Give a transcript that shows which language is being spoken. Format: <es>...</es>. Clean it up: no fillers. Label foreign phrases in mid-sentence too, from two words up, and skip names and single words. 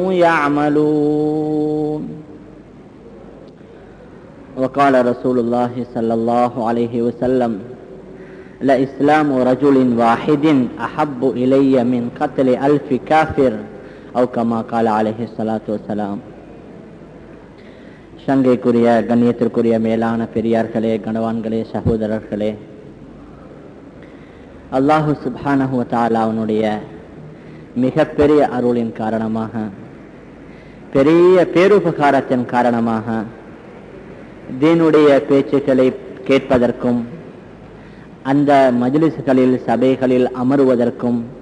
<ar>يعملون وقال رسول الله صلى الله عليه وسلم لإسلام رجل واحد أحب إلي من قتل 1000 كافر أو كما قال عليه الصلاة والسلام.</ar> <ta>சங்கைக்குரிய கண்ணியத்திற்குரிய மேலான பெரியார்களே, கணவான்களே, சகோதரர்களே,</ta> <ar>الله سبحانه و تعالى</ar> <ta>அவனுடைய மிகப்பெரிய அருளின் காரணமாக, பெரிய பேருபகாரத்தின் காரணமாக தீனுடைய பேச்சுக்களை கேட்பதற்கும் அந்த மஜ்லிஸ்களில் சபைகளில் அமருவதற்கும்</ta>